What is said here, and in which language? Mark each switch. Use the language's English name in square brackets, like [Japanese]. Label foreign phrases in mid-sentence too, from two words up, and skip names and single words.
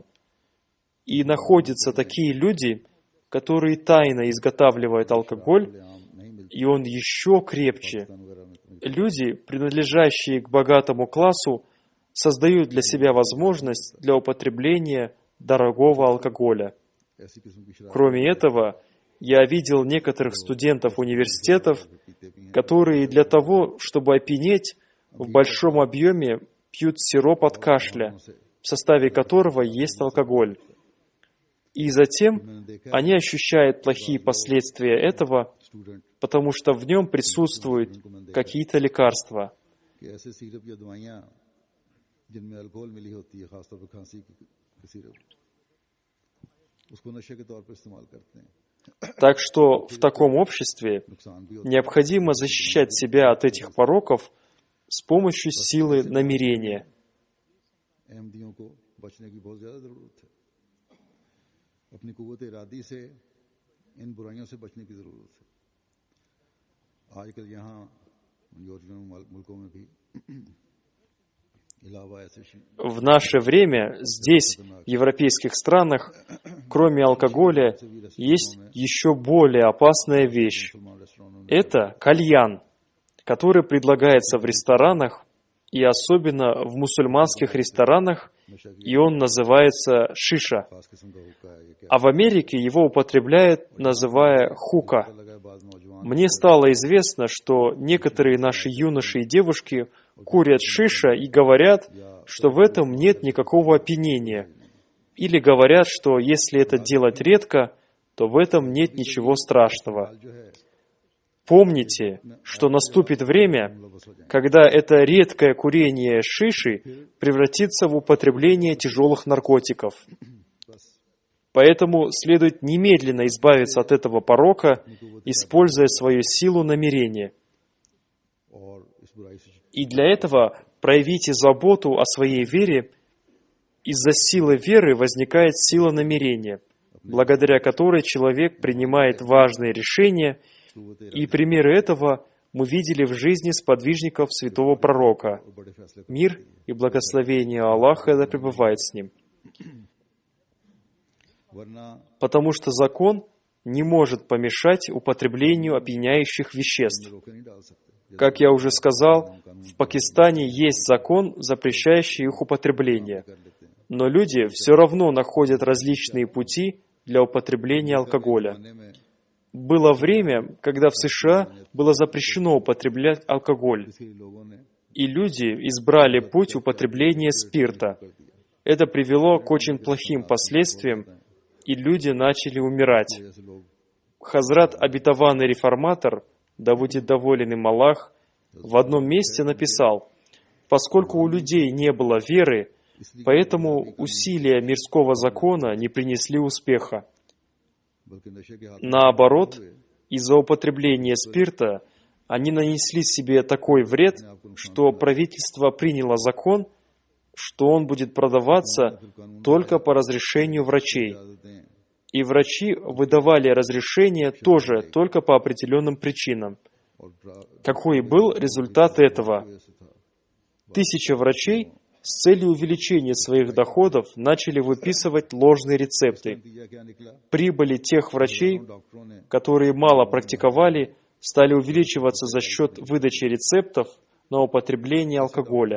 [Russian] И находятся такие люди, которые тайно изготавливают алкоголь, и он еще крепче. Люди, принадлежащие к богатому классу, создают для себя возможность для употребления дорогого алкоголя. [Urdu] ایسی قسم کی شراب [Russian] Кроме этого, я видел некоторых студентов университетов, которые для того, чтобы опьянеть, в большом объеме пьют сироп от кашля, в составе которого есть алкоголь. И затем они ощущают плохие последствия этого, [Urdu] स्टूडेंट [Russian] потому что в нем присутствуют какие-то лекарства. [Urdu] کہ ایسے سیرپ یا دوائیاں جن میں الکوحل ملی ہوتی ہے خاص طور پر کھانسی کی سیرپ اس کو نشے کے طور پر استعمال کرتے ہیں [Russian] Так что в таком обществе [Urdu] نقصان بھی ہوتا [Russian] необходимо защищать себя от этих пороков с помощью силы намерения. [Urdu] ہے احمدیوں کو بچنے کی بہت زیادہ ضرورت ہے اپنی قوت ارادی سے ان برائیوں سے بچنے کی ضرورت ہے آج کل یہاں یورپین ملکوں میں بھی علاوہ ایسے [Russian] В наше время здесь, в европейских странах, кроме алкоголя, есть еще более опасная вещь. [Urdu] مسلمان ریسٹورنٹوں میں [Russian] Это кальян, который предлагается в ресторанах, и особенно в мусульманских ресторанах, и он называется шиша. [Urdu] خاص قسم کا حقہ ہے یہ کیا [Russian] А в Америке его употребляют, называя хука. [Urdu] لگا ہے بعد نوجوان [Russian] Мне стало известно, что некоторые наши юноши и девушки курят шиша и говорят, что в этом нет никакого опьянения. Или говорят, что если это делать редко, то в этом нет ничего страшного. [Urdu] جو ہے [Russian] Помните, что наступит время, когда это редкое курение шиши превратится в употребление тяжелых наркотиков. Поэтому следует немедленно избавиться от этого порока, используя свою силу намерения. [Urdu] اور اس برائی سے [Russian] И для этого проявите заботу о своей вере. Из-за силы веры возникает сила намерения, благодаря которой человек принимает важные решения, и примеры этого мы видели в жизни сподвижников святого пророка. [Urdu] بڑے فیصلے [Russian] Мир и благословение Аллаха да пребывает с ним. [Urdu] वरना [Russian] Потому что закон не может помешать употреблению опьяняющих веществ. [Urdu] روکے نہیں ڈال سکتے [Russian] Как я уже сказал, в Пакистане есть закон, запрещающий их употребление. Но люди все равно находят различные пути для употребления алкоголя. [Urdu] کھانے میں [Russian] Было время, когда в США было запрещено употреблять алкоголь, [Urdu] کسی لوگوں نے [Russian] и люди избрали путь употребления спирта. Это привело к очень плохим последствиям, и люди начали умирать. [Urdu] جیسے لوگ [Russian] Хазрат обетованный реформатор, да будет доволен им Аллах, в одном месте написал: «Поскольку у людей не было веры, поэтому усилия мирского закона не принесли успеха. [Urdu] بلکہ نشے کے ہاتھ [Russian] Наоборот, из-за употребления спирта они нанесли себе такой вред, что правительство приняло закон, что он будет продаваться только по разрешению врачей. [Urdu] आदतें [Russian] И врачи выдавали разрешение тоже только по определенным причинам. [Urdu] और [Russian] Какой был результат этого? [Urdu] ایسے تھا [Russian] 1000 врачей с целью увеличения своих доходов начали выписывать ложные рецепты. Прибыли тех врачей, которые мало практиковали, стали увеличиваться за счет выдачи рецептов на употребление алкоголя.